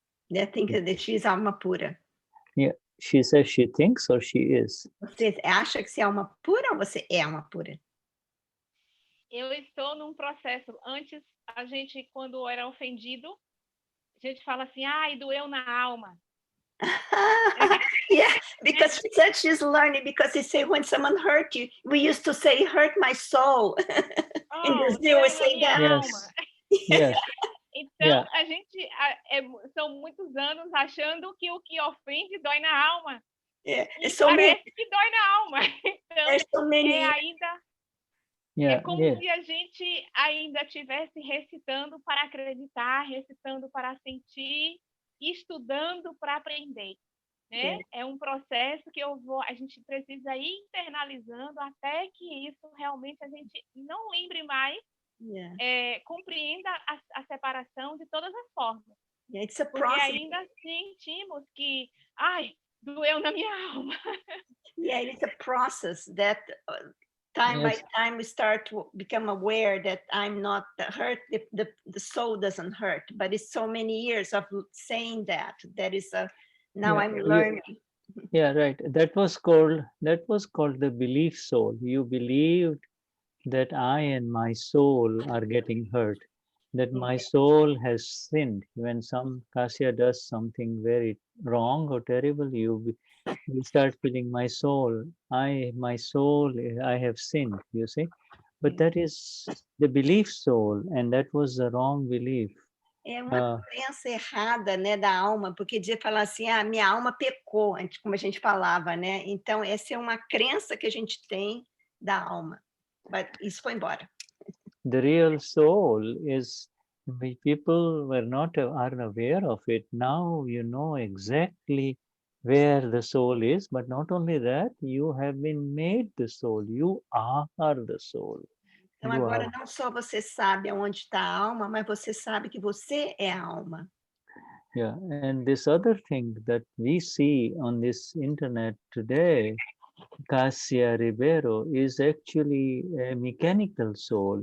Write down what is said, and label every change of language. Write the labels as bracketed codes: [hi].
[en] That think that she's [pt] alma pura. [en] Yeah. She says she thinks or she is. [pt] Você acha que você é alma pura ou você é alma pura? Eu estou num processo. Antes, a gente, quando era ofendido, a gente fala assim, ai, doeu na alma. [en] Yeah, because she said she's learning, because they say when someone hurt you, we used to say, hurt my soul. In Brazil, we say that. Yes. Yes. [pt] Então, [en] Yeah. [pt] a gente são muitos anos achando que o que ofende dói na alma. [en] Yeah. [pt] E parece que dói na alma. Então, ainda é como se a gente ainda estivesse recitando para acreditar, recitando para sentir, estudando para aprender. Né? É um processo que a gente precisa ir internalizando até que isso realmente a gente não lembre mais, compreenda a separação de todas as formas. Porque ainda sentimos que, ai, doeu na minha alma. [en] Yeah, it's a process that time by time we start to become aware that I'm not hurt, the soul doesn't hurt, but it's so many years of saying that is now I'm learning. Yeah, right. That was called the belief soul. You believed that I and my soul are getting hurt, that my soul has sinned. When some Kasya does something very wrong or terrible, you start feeling my soul, I have sinned, you see. But that is the belief soul, and that was the wrong belief. [pt] É uma crença errada, né, da alma, porque de falar assim, minha alma pecou, como a gente falava, né? Então, essa é uma crença que a gente tem da alma. Mas isso foi embora. [en] The real soul is, people aren't aware of it. Now you know exactly where the soul is, but not only that, you have been made the soul. You are the soul. [pt] Então, agora não só você sabe onde está a alma, mas você sabe que você é a alma. [en] Yeah, and this other thing that we see on this internet today, Cassia Ribeiro, is actually a mechanical soul.